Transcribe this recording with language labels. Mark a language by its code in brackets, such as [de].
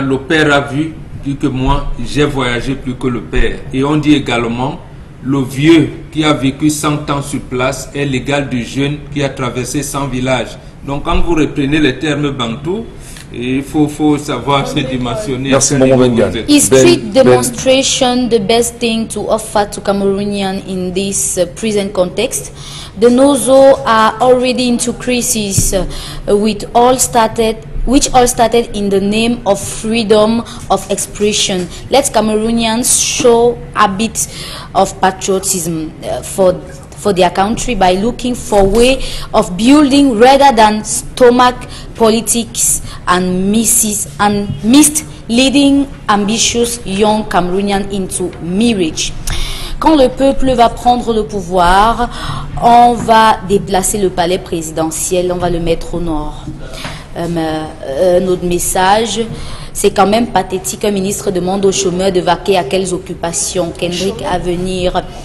[fr] Le père a vu, dit que moi, j'ai voyagé plus que le père. Et on dit également: le vieux qui a vécu 100 ans sur place est l'égal du jeune qui a traversé 100 villages. Donc quand vous reprenez les termes bantous, il faut savoir se dimensionner. Merci, Maman Bengan. [en] Is street demonstration the best thing to offer to Cameroonians in this present context? The Nozo are already into crisis, which all started in the name of freedom of expression. Let Cameroonians show a bit of patriotism for their country by looking for a way of building rather than stomach politics and misleading ambitious young Cameroonians into marriage. [fr] Quand le peuple va prendre le pouvoir, on va déplacer le palais présidentiel, on va le mettre au nord. Notre message, c'est quand même pathétique. Un ministre demande aux chômeurs de vaquer à quelles occupations? Kendrick à venir.